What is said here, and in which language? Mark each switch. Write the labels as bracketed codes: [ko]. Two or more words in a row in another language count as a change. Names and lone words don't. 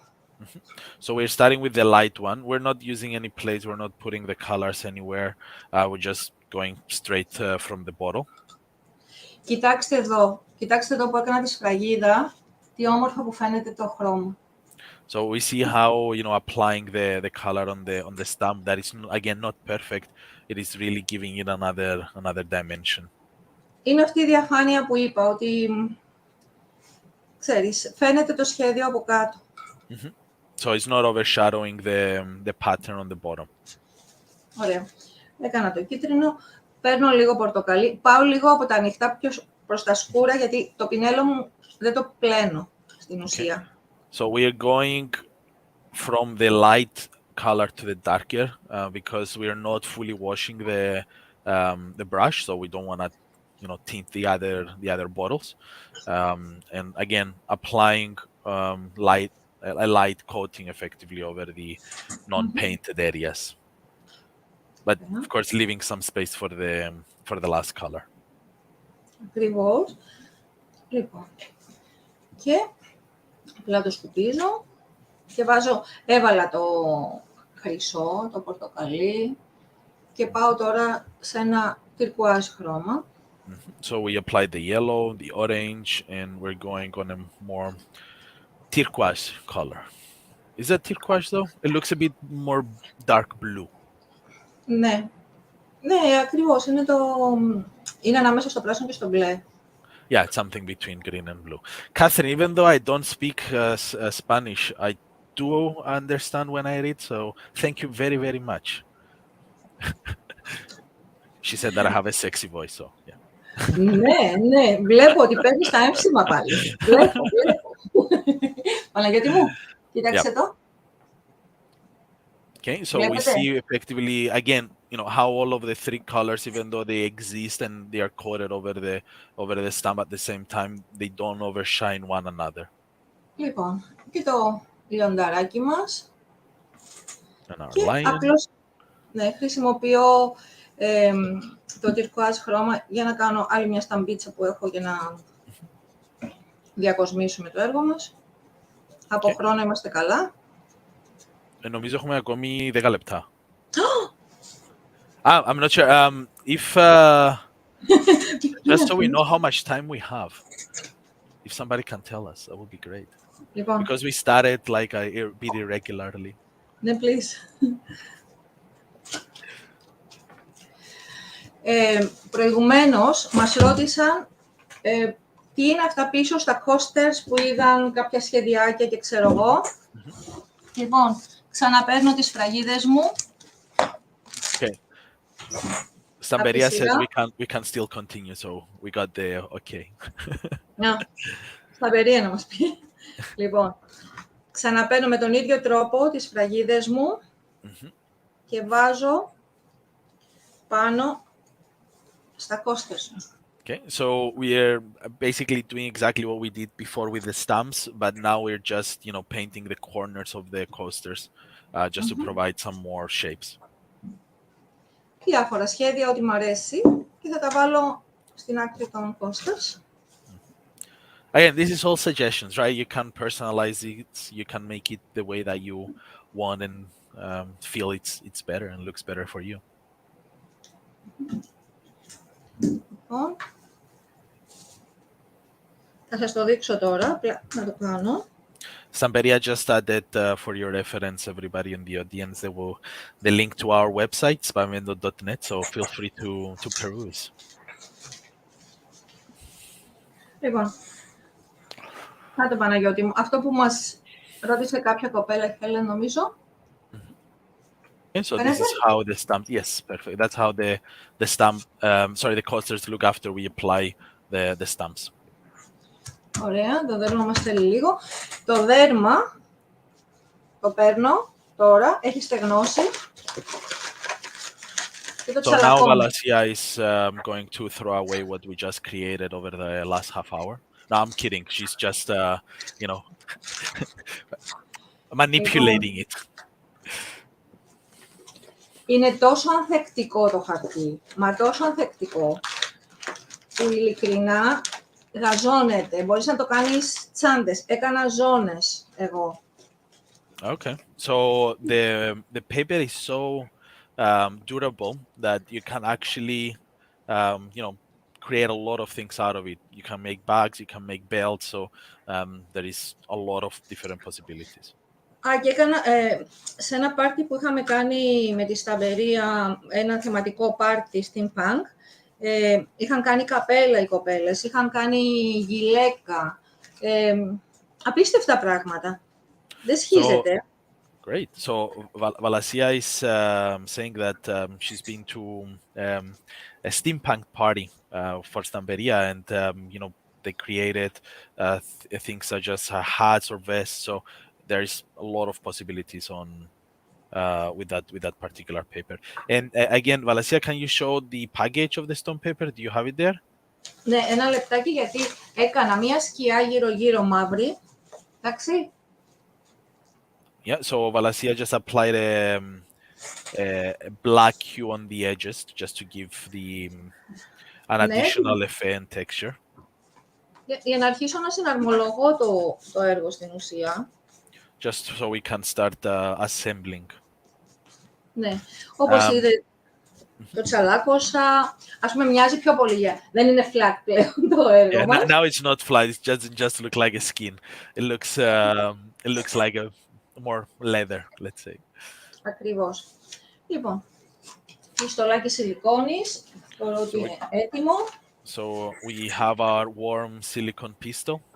[en] So we're starting with the light one. We're not using any plates. We're not putting the colors anywhere. We're just going straight from the bottle. [el] Κοιτάξτε εδώ. Κοιτάξτε εδώ που έκανα τη σφραγίδα. Τι όμορφα που φαίνεται το χρώμα. [en] So we see how, applying the color on the stamp, that is, again, not perfect. It is really giving it another dimension. [el] Είναι αυτή η διαφάνεια που είπα, ότι, ξέρεις, φαίνεται το σχέδιο από κάτω. [en] So it's not overshadowing the pattern on the bottom. [el] Ωραία. Έκανα το κίτρινο, παίρνω λίγο πορτοκαλί, πάω λίγο από τα ανοιχτά προς τα σκούρα, γιατί το πινέλο μου δεν το πλένω στην ουσία. [en] So we are going from the light color to the darker because we are not fully washing the brush, so we don't want to, tint the other bottles. And again, applying a light coating effectively over the non-painted areas, but of course leaving some space for the last color. [el] Ακριβώς. Λοιπόν. Και απλά το σκουπίζω και έβαλα το χρυσό, το πορτοκαλί και πάω τώρα σε ένα τυρκουάζ χρώμα. [en] So we applied the yellow, the orange, and we're going on a more turquoise color. Is that turquoise though? It looks a bit more dark blue. [el] Ναι, ακριβώς. Είναι ανάμεσα στο πράσινο και στο μπλε. [en] Yeah, it's something between green and blue. Catherine, even though I don't speak Spanish, I do understand when I read, so thank you very, very much. She said that I have a sexy voice, so yeah. [el] Ναι, βλέπω ότι παίρνεις τα έμψημα πάλι. Βλέπω. Παναγιώτη μου, κοίταξε το. [en] Okay, so we see effectively, again, how all of the 3 colors, even though they exist and they are coated over the stamp at the same time, they don't overshine one another. [el] Λοιπόν, και το λιονταράκι μας. Και απλώς, χρησιμοποιώ το τυρκουάζ χρώμα για να κάνω άλλη μια σταμπίτσα που έχω για να διακοσμήσουμε το έργο μας. Από χρόνο είμαστε καλά. Νομίζω έχουμε ακόμη 10 λεπτά. [en] I'm not sure. If just so we know how much time we have, if somebody can tell us, that would be great. [el] Λοιπόν, [en] Because we started like a bit irregularly. [el] Ναι, please. Προηγουμένως μας ρώτησαν τι είναι αυτά πίσω στα coasters που είδαν κάποια σχεδιάκια και ξέρω εγώ. Λοιπόν, ξαναπαίρνω τις φραγίδες μου. [en] Okay. Stamperia says we can still continue, so we got the okay. [el] Stamperia να μας πει. Λοιπόν, ξαναπαίρνω με τον ίδιο τρόπο τις φραγίδες μου και βάζω πάνω στα coasters. [en] Okay, so we are basically doing exactly what we did before with the stamps, but now we're just, painting the corners of the coasters just to provide some more shapes. [el] Διάφορα σχέδια, ό,τι μου αρέσει, και θα τα βάλω στην άκρη των coasters. [en] Again, this is all suggestions, right? You can personalize it, you can make it the way that you want and feel it's better and looks better for you. [el] Λοιπόν, θα σας το δείξω τώρα, απλά να το κάνω. [en] Stamperia just added, for your reference, everybody in the audience, the link to our website, spamendo.net, so feel free to peruse. [el] Λοιπόν, να το Παναγιώτη μου. Αυτό που μας ρώτησε κάποια κοπέλα, η Χέλεν, νομίζω. [en] Okay, so this is how the stamp. Yes, perfect. That's how the stamp. The coasters look after we apply the stamps. [el] Ωραία, το δέρμα μας θέλει λίγο. Το δέρμα το παίρνω τώρα, έχει στεγνώσει. Και το [en] So now [el] τσαλακώνω. [en] Valasia is going to throw away what we just created over the last half hour. No, I'm kidding. She's just, manipulating it. [el] Είναι τόσο ανθεκτικό το χαρτί, μα τόσο ανθεκτικό, που ειλικρινά γαζώνεται. Μπορείς να το κάνεις τσάντες. Έκανα ζώνες εγώ. [en] Okay, so the paper is so durable that you can actually, create a lot of things out of it. You can make bags, you can make belts, so there is a lot of different possibilities. [el] Και έκανα σε ένα πάρτι που είχαμε κάνει με τη Σταμπερία, ένα θεματικό πάρτι στην Πανκ, είχαν κάνει καπέλα οι κοπέλες, είχαν κάνει γυλαίκα, απίστευτα πράγματα. Δεν σχίζεται. [en] Great. So Valasia is saying that she's been to a steampunk party for Stamperia, and they created things such as hats or vests. So there's a lot of possibilities on with that particular paper. And again, Valasia, can you show the package of the stone paper? Do you have it there? [el] Ναι, ένα λεπτάκι, γιατί έκανα μία σκιά γύρω-γύρω μαύρη. Εντάξει. [en] Yeah, so Valasia just applied a black hue on the edges just to give an additional effect and texture. [el] Για να αρχίσω να συναρμολογώ το έργο στην ουσία. [en] Just so we can start assembling. [el] Ναι, όπως είδε, το τσαλάκωσα, ας πούμε μοιάζει πιο πολύ, δεν είναι flat πλέον το έργο μας. [en] Now it's not flat, it just look like a skin. It looks like a more leather, let's say. [el] Ακριβώς. Λοιπόν, πιστολάκι σιλικόνης, θεωρώ ότι είναι έτοιμο. [en] So we have our warm silicone pistol.